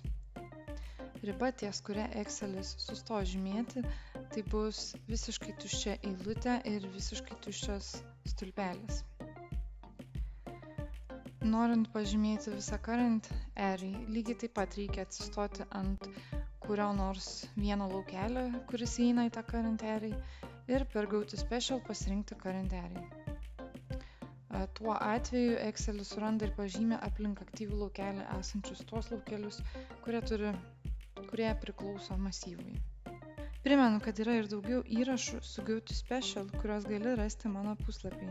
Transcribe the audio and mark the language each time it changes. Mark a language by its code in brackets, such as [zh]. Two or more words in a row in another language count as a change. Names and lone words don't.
[lt] Riba, ties kuria Excelis susto žymėti, tai bus visiškai tuščia eilutė ir visiškai tuščias stulpelis. Norint pažymėti visą [en] current array, [lt] lygiai taip pat reikia atsistoti ant kurio nors vieno laukelio, kuris įeina į tą [en] current array, [lt] ir per Go to Special pasirinkti [en] current array. [lt] Tuo atveju Excelis suranda ir pažymė aplink aktyvų laukelį esančius tuos laukelius, kurie priklauso masyvui. Primenu, kad yra ir daugiau įrašų su Go to Special, kuriuos gali rasti mano puslapyje.